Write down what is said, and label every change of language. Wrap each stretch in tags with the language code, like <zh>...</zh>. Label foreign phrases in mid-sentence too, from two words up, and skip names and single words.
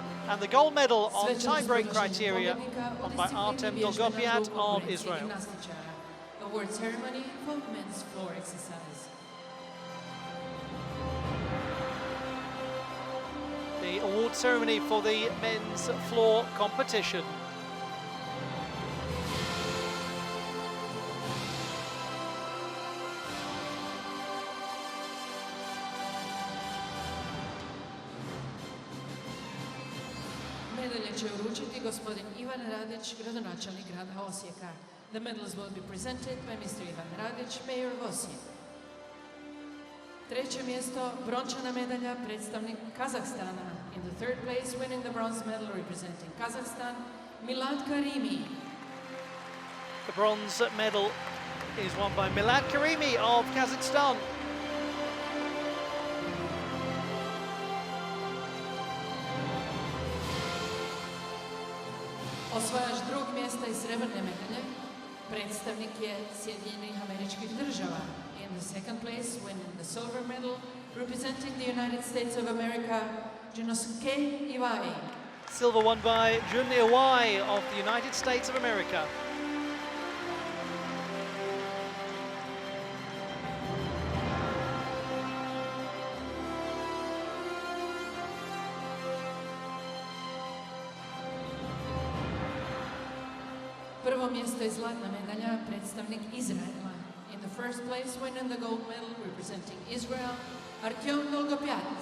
<en>And the gold medal on tie-break criteria won by Artem Dolgopiat of Israel. Award ceremony for men's floor exercise. The award ceremony for the men's floor competition.</en> <hr>Medalje će uručiti gospodin Ivan Radić, gradonačelnik grada Osijeka.</hr> <en>The medals will be presented by Mr. Ivan Radić, mayor of Osijek.</en> <hr>Treće mjesto, brončana medalja, predstavnik Kazahstana.</hr> <en>In the third place, winning the bronze medal representing Kazakhstan, Milad Karimi. The bronze medal is won by Milad Karimi of Kazakhstan.</en> <hr>Osvajač drugog mjesta i srebrne medalje, predstavnik je Sjedinjenih Američkih Država.</hr> <en>In the second place, winning the silver medal, representing the United States of America, Junosuke Iwai. Silver won by Junior Y of the United States of America.</en> <hr>Prvo mjesto i zlatna medalja, predstavnik Izraela.</hr> <en>In the first place, winning the gold medal, representing Israel, Artem Dolgopiat.</en>